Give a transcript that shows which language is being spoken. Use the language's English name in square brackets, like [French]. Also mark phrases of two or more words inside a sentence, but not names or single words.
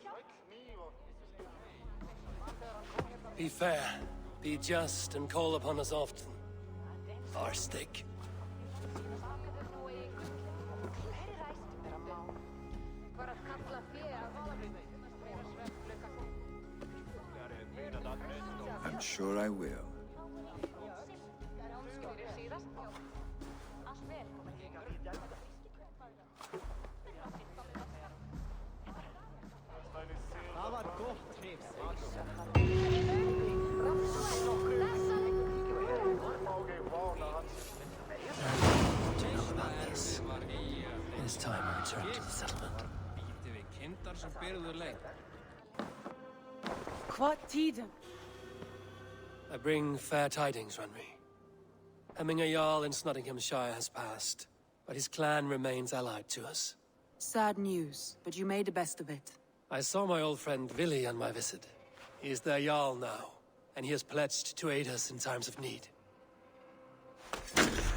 [English] Be fair, be just, and call upon us often. Our stick. I'm sure I will. [Icelandic] Það var gott hrifs. [English] Do you know about this? It is time I return to the settlement. [Icelandic] Hvað tíðum? [English] I bring fair tidings, Runry. Hemminger Jarl in Nottinghamshire has passed, but his clan remains allied to us. Sad news, but you made the best of it. I saw my old friend Vili on my visit. He is their Jarl now, and he has pledged to aid us in times of need.